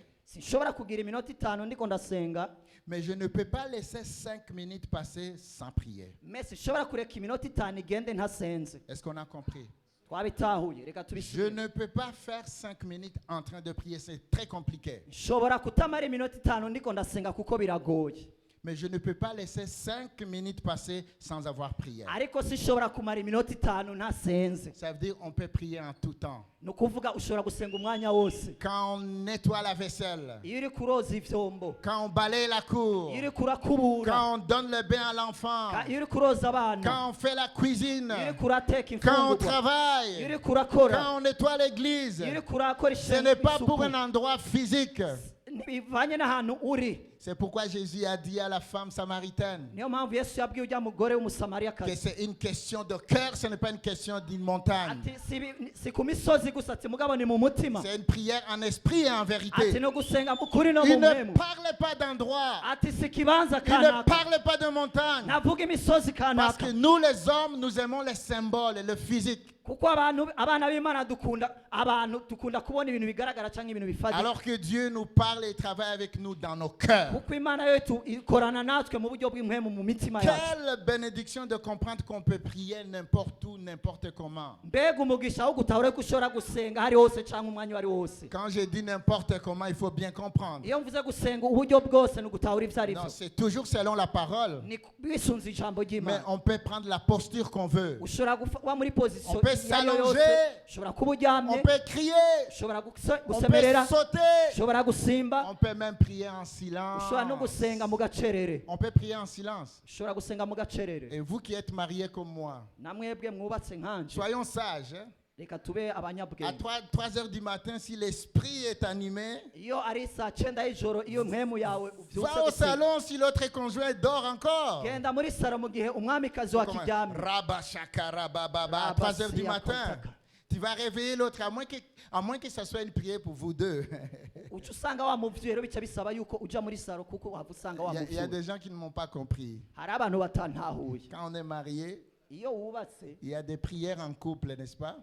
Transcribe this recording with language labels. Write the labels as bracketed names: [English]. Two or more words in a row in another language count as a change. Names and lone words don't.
[Rundi] sinshobora kugira iminota 5 ndiko ndasenga, [French] mais je ne peux pas laisser 5 minutes passer sans prier. [Rundi] me sinshobora kureka iminota 5 igende ntasenze. [French] Est-ce qu'on a compris? [Rundi] twabitahuye, reka [French] Je [Rundi] tubisubire. [French] ne peux pas faire 5 minutes en train de prier, c'est très compliqué. [Rundi] nshobora kutamara iminota 5 ndiko ndasenga kuko biragoye, [French] Mais je ne peux pas laisser 5 minutes passer sans avoir prié. [Rundi] ariko sinshobora kumara iminota 5 ntasenze. [French] Ça veut dire qu'on peut prier en tout temps. [Rundi] ni ukuvuga ushobora gusenga umwanya wose. [French] Quand on nettoie la vaisselle, [Rundi] iyo uri kuroza ivyombo, [French] quand on balaye la cour, [Rundi] iyo uri kurakubura, [French] quand on donne le bain à l'enfant, [Rundi] iyo uri kuroza abana, [French] quand on fait la cuisine, [Rundi] iyo uri kurateka [French] quand on [Rundi] imfungurwa, iyo [French] travaille, [Rundi] uri kurakora, [French] quand on nettoie l'église. [Rundi] iyo uri kurakora [French] Ce n'est pas pour un endroit physique. [Rundi] bivanye n'ahantu uri. [French] C'est pourquoi Jésus a dit à la femme samaritaine [Rundi] niyo mpamvu yesu yabwiye ujya mugore [French] que [Rundi] w'umusamariyakazi [French] c'est une question de cœur, ce n'est pas une question d'une montagne. [Rundi] ati si ku misozi gusa, ati mugabo ni mu mutima, [French] C'est une prière en esprit et en [Rundi] ati [French] vérité. [Rundi] no gusenga mu kuri no mu [French] Il ne [Rundi] mpemu, [French] parle pas d'endroit. [Rundi] ati si ikibanza [French] Il ne [Rundi] kanaka, [French] parle pas de montagne. [Rundi] navuga imisozi [French] Parce [Rundi] kanaka, [French] que nous les hommes, nous aimons les symboles et le physique. [Rundi] kuko abana b'imana dukunda kubona ibintu bigaragara cyangwa ibintu bifatika, [French] Alors que Dieu nous parle et travaille avec nous dans nos cœurs. cœur. [Rundi] kuko imana yo ikorana natwe mu buryo bw'impwemu mu mitima yacu. [French] Quelle bénédiction de comprendre qu'on peut prier n'importe où, n'importe comment. [Rundi] Mbega umugisha wo gutahura ko ushobora gusenga hari hose cyangwa umwanya wari wose. [French] Quand je dis n'importe comment, il faut bien comprendre. [Rundi] Iyo mvuze gusenga uburyo bwose ni gutahura ivyo ari [French] Non, [Rundi] byo. [French] c'est toujours selon la parole. [Rundi] Ni bisunze ijambo [French] Mais [Rundi] ry'Imana. [French] on peut prendre la posture qu'on veut. [Rundi] Ushobora kuba muri position [French] On peut [Rundi] iyo ari yo yose. [French] s'allonger. [Rundi] Ushobora kuba [French] On [Rundi] uryamye. [French] peut crier. [Rundi] Ushobora [French] On peut [Rundi] gusemerera. [French] sauter. [Rundi] Ushobora gusimba. [French] On peut même prier en silence. [Rundi] Ushobora no gusenga mu gacerere. [French] On peut prier en silence. [Rundi] Ushobora gusenga mu gacerere. [French] Et vous qui êtes mariés comme moi, [Rundi] Namwebwe mwubatse nkanje. [French] soyons sages. Hein. [Rundi] Reka tube [French] À [Rundi] abanyabwenge. [French] 3 heures du matin, si l'esprit est animé, [Rundi] Iyo ari saa 9 y'ijoro iyo mpemu yawe uvyutse [French] va au [Rundi] gusenga. [French] salon si l'autre conjoint dort encore. [Rundi] Genda muri saro mu gihe umwamikazi wa [French] Comment? [Rundi] kiryamye. Rabba shaka rabba baba. [French] À Rabba 3 heures du siya matin, kontaka. tu vas réveiller l'autre, à moins que ce soit une prière pour vous deux. [Rundi] Uca usanga wa muvyeyi rero bica bisaba yuko uja muri saro kuko waba usanga wa [French] Il y a [Rundi] muvyeyi. [French] des gens qui ne m'ont pas compris. [Rundi] Hari abantu batantahuye. [French] Quand on est marié, [Rundi] Iyo wubatse [French] il y a des prières en couple, n'est-ce pas?